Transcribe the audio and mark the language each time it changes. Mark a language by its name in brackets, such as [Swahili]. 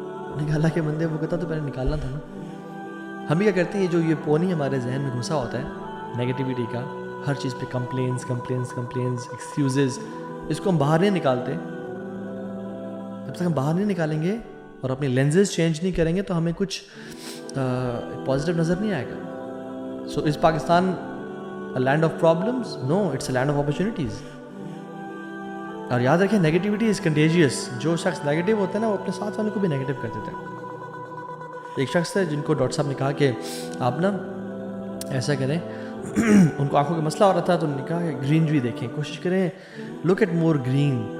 [Urdu] انہوں نے کہا اللہ کے بندے وہ کہتا تو پہلے نکالنا تھا نا. ہم بھی کیا کرتے ہیں, یہ پونی ہمارے ذہن میں گھسا ہوتا ہے نیگیٹیوٹی کا, ہر چیز پہ کمپلینس ایکسکیوزز, اس کو ہم باہر نہیں نکالتے. جب تک ہم باہر نہیں نکالیں گے اور اپنے لینزز چینج نہیں کریں گے تو ہمیں کچھ پازیٹیو نظر نہیں آئے گا. سو از Pakistan [English] a land of problems? No, it's a land of opportunities. [Urdu] اور یاد رکھیں نیگیٹیوٹی از کنٹیجیس. جو شخص نیگیٹیو ہوتا ہے نا وہ اپنے ساتھ والوں کو بھی نیگیٹیو کر دیتا ہے. ایک شخص تھے جن کو ڈاکٹر صاحب نے کہا کہ آپ نا ایسا کریں, ان کو آنکھوں کا مسئلہ ہو رہا تھا, تو انہوں نے کہا کہ گرینری دیکھیں, کوشش کریں لک ایٹ مور گرین.